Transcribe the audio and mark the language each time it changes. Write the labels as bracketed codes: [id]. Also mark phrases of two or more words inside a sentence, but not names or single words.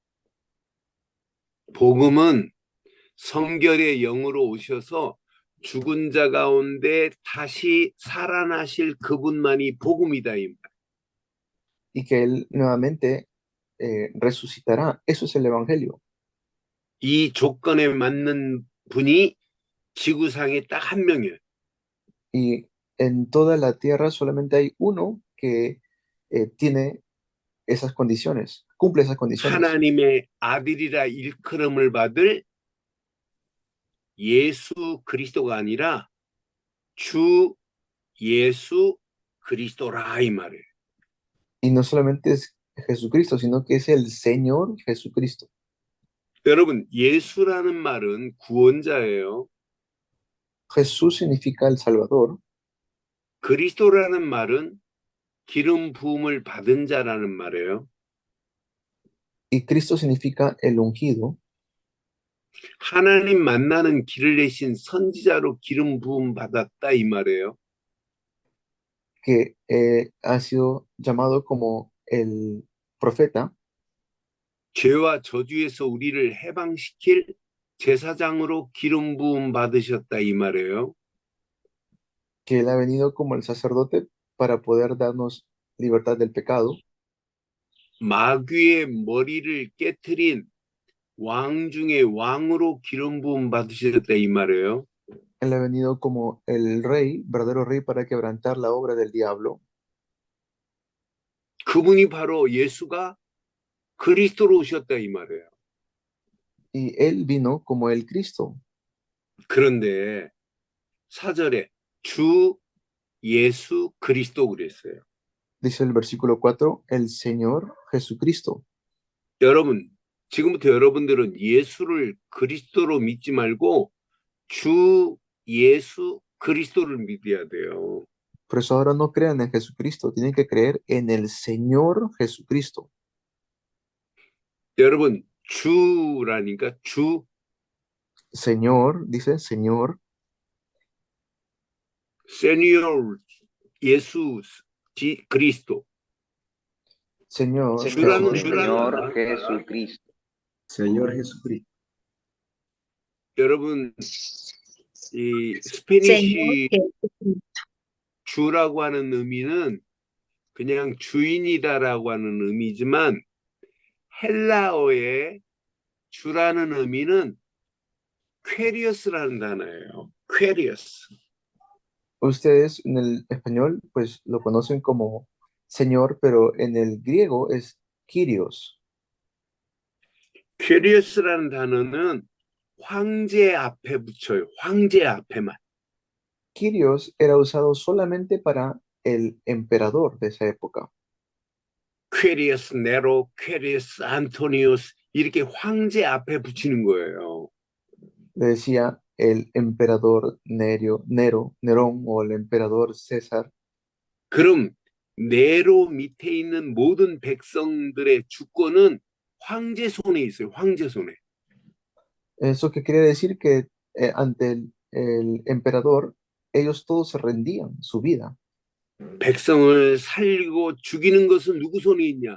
[ko] 복음은 성결의 영으로 오셔서 죽은 자 가운데 다시 살아나실 그분만이 복음이다 이 말. [es] Y que Él nuevamente resucitará. Eso es el Evangelio. [ko] 이 조건에 맞는 분이 지구상에 딱 한 명이에요. [es] Y en toda la tierra solamente hay uno que tiene esas condiciones, cumple esas condiciones. [ko] 하나님의 아들이라 일컬음을 받을 예수 그리스도가 아니라 주 예수 그리스도라 이 말이에요. [es] Y no solamente es Jesucristo, sino que es el Señor Jesucristo. [ko] 여러분, 예수라는 말은 구원자예요. [es] Jesús significa el Salvador [ko] 그리스도라는 말은 기름 부음을 받은 자라는 말이에요. [es] y Cristo significa el ungido, [ko] 하나님 만나는 길을 내신 선지자로 기름 부음 받았다 이 말이에요. [es] que ha sido llamado como el profeta, [ko] 죄와 저주에서 우리를 해방시킬 제사장으로 기름 부음 받으셨다 이 말이에요. [es] que Él ha venido como el sacerdote para poder darnos libertad del pecado, [ko] 마귀의 머리를 깨트린 왕 중에 왕으로 기름 부음 받으셨다 이 말이에요. [es] Él ha venido como el rey, verdadero rey, para quebrantar la obra del diablo. [ko] 그분이 바로 예수가 그리스도로 오셨다 이 말이에요. [es] Y Él vino como el Cristo. [ko] 그런데 4절에 주 예수 그리스도 그랬어요. [es] Dice el versículo 4, el Señor Jesucristo. [ko] 여러분, 지금부터 여러분들은 예수를 그리스도로 믿지 말고 주 예수 그리스도를 믿어야 돼요. [es] Por eso ahora no crean en Jesucristo, tienen que creer en el Señor Jesucristo. [ko] 여러분, 주라니까 주, [es] Señor, dice Señor, [ko] 세니or, 예수, 그리스도. [es] Señor, [ko] 주라는 [es] Señor Jesucristo. Señor Jesucristo. [ko] 여러분, 이 [es] Señor [ko] 스페니쉬 [es] Jesucristo. [ko] 주라고 하는 의미는 그냥 주인이다라고 하는 의미지만 헬라어의 주라는 의미는 퀘리어스라는 단어예요. 퀘리어스. [es] ustedes en el español pues lo conocen como Señor, pero en el griego es Kyrios. [ko] 퀘리어스라는 단어는 황제 앞에 붙여요. 황제 앞에만. [es] Kyrios era usado solamente para el emperador de esa época. [ko] 퀘리어스 네로, 퀘리어스 안토니우스 이렇게 황제 앞에 붙이는 거예요. [es] Le decía el emperador Nerón o el emperador César. [ko] 그럼 네로 밑에 있는 모든 백성들의 주권은 황제 손에 있어요. 황제 손에. [es] Eso que quiere decir que ante el emperador, ellos todos se rendían su vida. [ko] 백성을 살리고 죽이는 것은 누구 손에 있냐?